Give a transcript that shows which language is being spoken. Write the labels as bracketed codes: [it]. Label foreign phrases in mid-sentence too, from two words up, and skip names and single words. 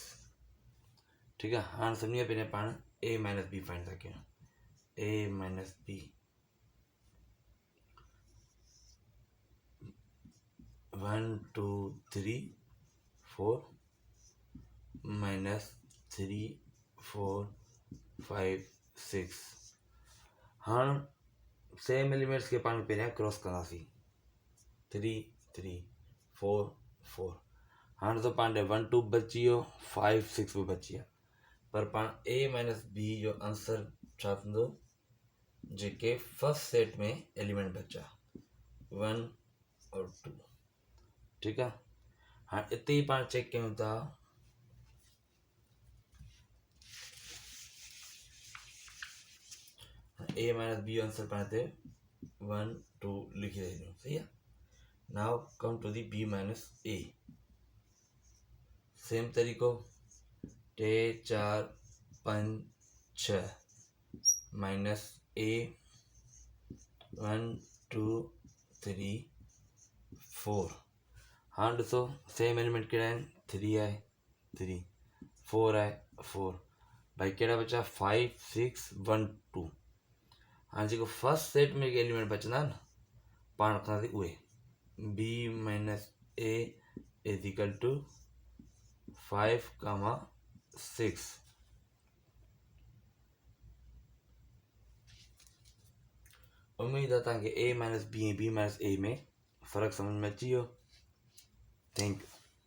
[hi] ठीक है। [sd] हाँ समझिए पहले पान A minus B फाइंड था क्या, A minus B 1, 2, 3, 4 minus 3, 4, 5, 6। हाँ [en] same elements [sd] के पान पहिरियां क्रॉस कंदासीं। 3, 3, 4, 4। हाणे तो पाण 1, 2 बची वियो, 5, 6 भी बची विया, पर पाण A माइनस B जो आंसर छा थींदो, जेके [en] first set [sd] में एलिमेंट बचा 1 और 2। [hi] ठीक है। [sd] हाँ इतने ही पाण चेक कयूं था A माइनस B आंसर पाण ते 1, 2 लिखी रही, सही है। [en] now come to the [sd] B माइनस A। सेम तरीको 3, 4, 5, 6 माइनस A 1, 2, 3, 4। हाँ ॾिसो [en] same element [sd] कहिड़ा आहिनि, 3 आहे 3, 4 आहे 4, भाई कहिड़ा बचा 5, 6, 1, 2। हाँ जेको [en] first set [sd] में एलिमेंट बचंदा न पाण रखंदासीं उहे। [en] B minus A is equal to 5, 6। [sd] उम्मीद है तव्हांखे A माइनस B ऐं B माइनस A में फ़र्क़ु समझ में अची वियो। [en] thank you.